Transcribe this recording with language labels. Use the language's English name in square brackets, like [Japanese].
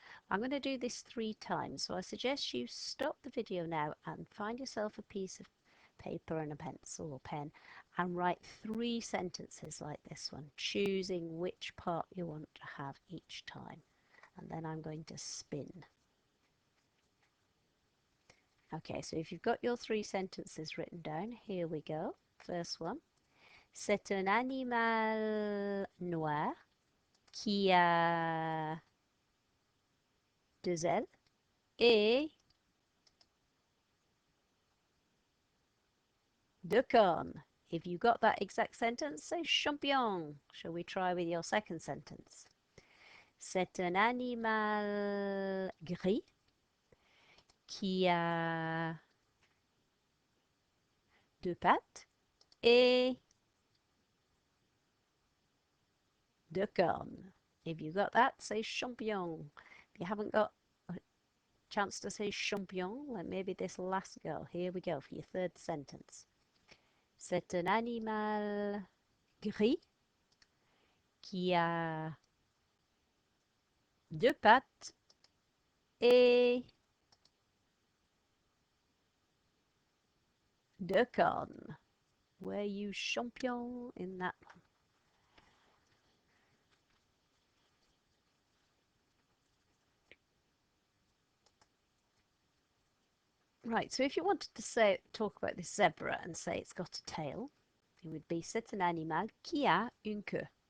[English] I'm going to do this 3 times, so I suggest you stop the video now and find yourself a piece of paper and a pencil or pen and write 3 sentences like this one, choosing which part you want to have each time. And then I'm going to spin. Okay, so if you've got your 3 sentences written down, here we go. First one. [French] C'est un animal noir qui a 2 ailes et 2 cornes. [English] If you got that exact sentence, say champion. Shall we try with your second sentence? [French] C'est un animal gris qui a 2 pattes et 2 cornes. [English] If you got that, say champion. If you haven't got a chance to say champion, then maybe this last go. Here we go for your third sentence. [French] C'est un animal gris qui a 2 pattes et 2 cornes. [English] Were you champion in that one? Right, so if you wanted to talk about this zebra and say it's got a tail, it would be [French] c'est un animal qui a une queue.